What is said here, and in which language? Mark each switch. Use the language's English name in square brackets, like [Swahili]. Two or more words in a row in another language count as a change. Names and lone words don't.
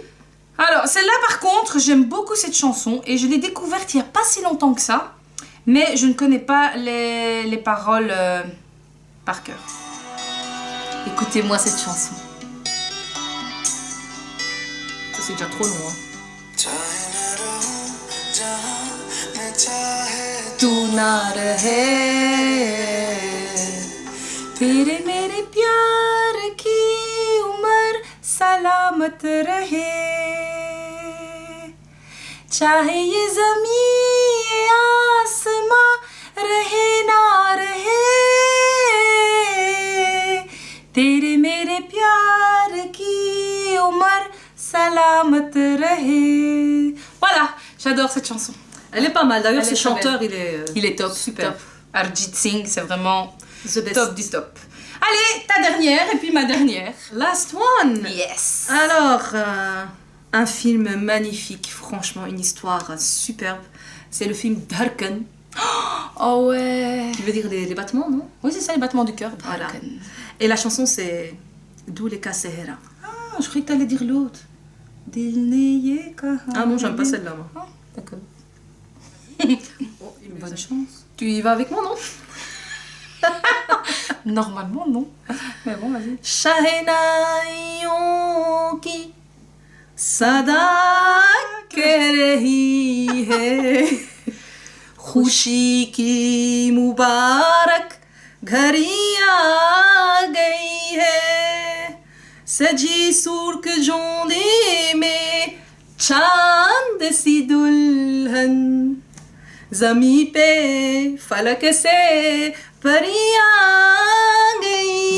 [French] Alors, celle-là, par contre, j'aime beaucoup cette chanson et je l'ai découverte il n'y a pas si longtemps que ça, mais je ne connais pas les paroles par cœur. Écoutez-moi cette chanson. Ça, c'est déjà trop long. Hein. [Hindi] तू ना रहे, तेरे मेरे प्यार की उम्र सलामत रहे, चाहे ये ज़मीं ये आसमां रहे ना रहे, तेरे मेरे प्यार की उम्र सलामत रहे. [French] Voilà, j'adore cette chanson. Elle est pas mal. D'ailleurs, Elle ce est très chanteur, belle. il est top, super. top. Arjit Singh, c'est vraiment [English] The best. [French] top du top. Allez, ta dernière et puis ma dernière. [English] Last one. Yes. [French] Alors, un film magnifique, franchement, une histoire superbe. C'est le film Dharkan, Oh ouais. qui veut dire les battements, non? Oui, c'est ça, les battements du cœur. Voilà. Dharkan. Et la chanson, c'est Douleka Sehera. Ah, je croyais que t'allais dire l'autre. [Hindi] दिल ने ये कहा. [French] Ah non, j'aime pas celle-là, moi. Ah, d'accord. Oh, Bonne chance. Tu y vas avec moi, non? Normalement, non. Mais bon, vas-y. [Hindi] शहनाइयों की सदा कह रही है, खुशी की मुबारक घड़ी आ गई है, सजी सूरख जोंदे में चांद सी दुल्हन, ज़मीं पे फलक से परियां गई.